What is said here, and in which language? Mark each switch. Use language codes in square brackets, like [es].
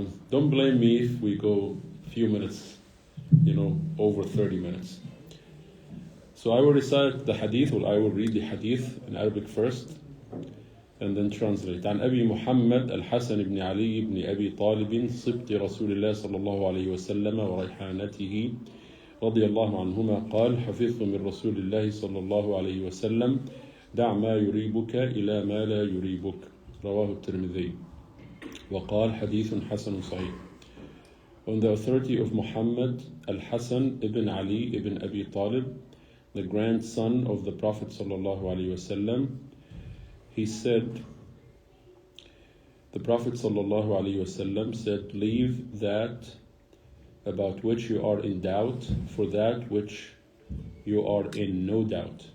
[en] Don't blame me if we go a few minutes, over 30 minutes. So I will recite the hadith, or I will read the hadith in Arabic first, and then translate. [ar] عن أبي محمد الحسن بن علي بن أبي طالب صبت رسول الله صلى الله عليه وسلم وريحانته رضي الله عنهما قال حفظت من رسول الله صلى الله عليه وسلم دع ما يريبك إلى ما لا يريبك رواه الترمذي وقال حديث حسن صحيح. [en] On the authority of Muhammad al-Hasan ibn Ali ibn Abi Talib, the grandson of the Prophet sallallahu alaihi wasallam, he said, the Prophet sallallahu alaihi wasallam said, leave that about which you are in doubt for that which you are in no doubt.